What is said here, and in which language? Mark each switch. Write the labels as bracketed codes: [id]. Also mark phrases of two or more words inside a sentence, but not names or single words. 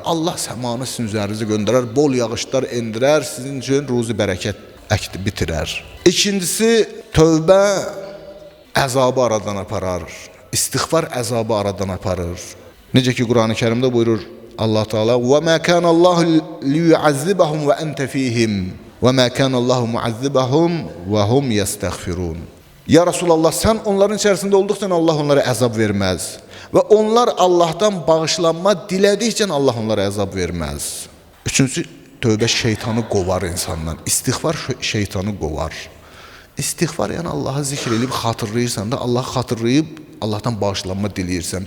[az] Allah səmanı sizin üzərinizə göndərər, bol yağışlar endirər, sizin üçün ruzi bərəkət əkdi bitirər. İkincisi, tövbə əzabı aradan aparar. İstiğfar əzabı aradan aparır. Necə ki, Quran-ı Kərimdə buyurur Allah Teala, [ar] وَمَا كَانَ اللّٰهُ لِيُعَذِّبَهُمْ وَأَنْتَ فِيهِمْ وَمَا كَانَ اللّٰهُ مُعَذِّبَهُمْ وَهُمْ يَسْتَغْفِرُونَ. يا رسول الله, [az] sən onların içərisində olduqca Allah onlara əzab verməz. Və onlar Allahdan bağışlanma dilədikcə Allah onlara əzab verməz. Üçüncüsü, tövbə şeytanı qovar insandan. İstiğfar şeytanı qovar. İstiğfar yəni Allahı zikr edib xatırlayırsan da, Allah xatırlayıb Allahdan bağışlanma diləyirsən.